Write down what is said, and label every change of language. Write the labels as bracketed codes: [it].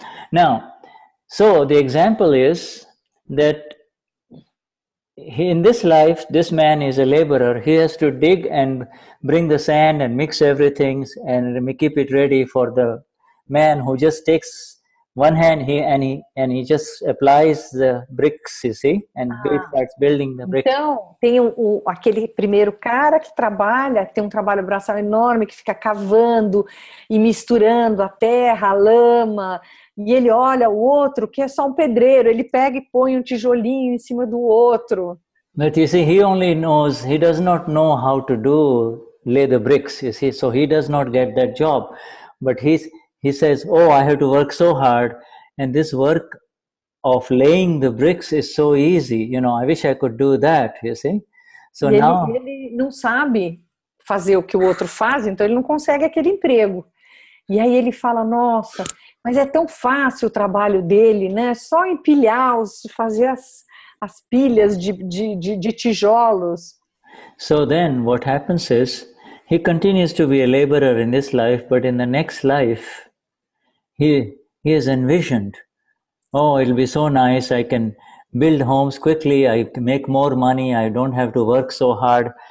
[en] Now, so the example is that in this life, this man is a laborer. He has to dig and bring the sand and mix everything and keep it ready for the man who just takes one hand he just applies the bricks, you see, and starts building the bricks. [pt] Então, tem aquele primeiro cara que trabalha, tem um trabalho braçal enorme, que fica cavando e misturando a terra, a lama, e ele olha o outro, que é só um pedreiro, ele pega e põe um tijolinho em cima do outro. [en] But you see, he does not know how to lay the bricks, you see, so he does not get that job. But he says, oh, I have to work so hard, and this work of laying the bricks is so easy, you know, I wish I could do that, you see. So now [pt] ele não sabe fazer o que o outro faz, então ele não consegue aquele emprego. E aí ele fala, nossa, mas é tão fácil o trabalho dele, né? Só empilhar, fazer as pilhas de tijolos. [en] So then what happens is, he continues to be a laborer in this life, but in the next life, he is envisioned, oh, it'll be so nice, I can build homes quickly, I can make more money, I don't have to work so hard.